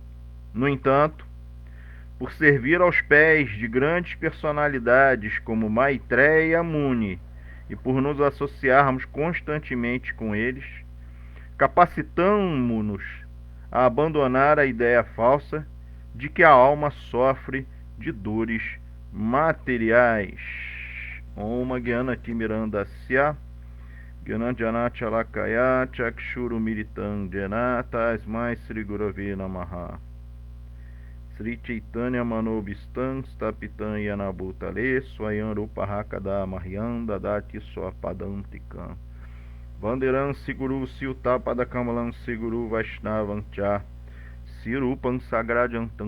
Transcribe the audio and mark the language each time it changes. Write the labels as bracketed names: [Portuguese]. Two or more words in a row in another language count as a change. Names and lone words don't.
[Portuguese] No entanto, por servir aos pés de grandes personalidades como Maitreya Muni e por nos associarmos constantemente com eles, capacitamo-nos a abandonar a ideia falsa de que a alma sofre de dores materiais. [Sanskrit] Om Gyanatimirandasya Gyananjanachalakaya Chakshurumiritam Jena Tasmai Sri Gurave Namaha. Sri Chaitanya Manobistam Stapitam Yanabhutale Swayam Rupahakada Mahyam Dadati Swapadantikam Vanderam Siguru Siutapada Kamalam Siguru Vaishnavam Cha Sirupam Sagrajantam